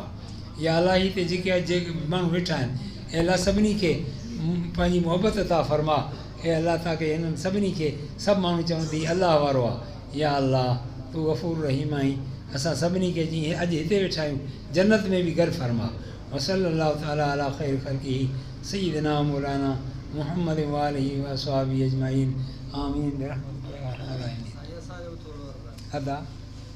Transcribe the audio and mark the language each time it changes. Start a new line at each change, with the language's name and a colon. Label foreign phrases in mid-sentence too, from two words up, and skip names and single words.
Sindhi: या अल्लाह हिते जेके माण्हू वेठा आहिनि, ऐं अल्लाह सभिनी खे पंहिंजी मोहबत अता फरमा। ऐं अल्लाह ताकी हिननि सभिनी खे सभु माण्हू चवनि थी अल्लाह वारो आहे। या अल्लाह तू गफ़ूर रहीम आहीं, असां सभिनी खे जीअं अॼु हिते वेठा आहियूं जन्नत में बि घर फरमा।
Arabic: وصلى الله تعالى على خير خلقه سيدنا مولانا محمد وآله وأصحابه أجمعين آمين.
Sindhi: अदा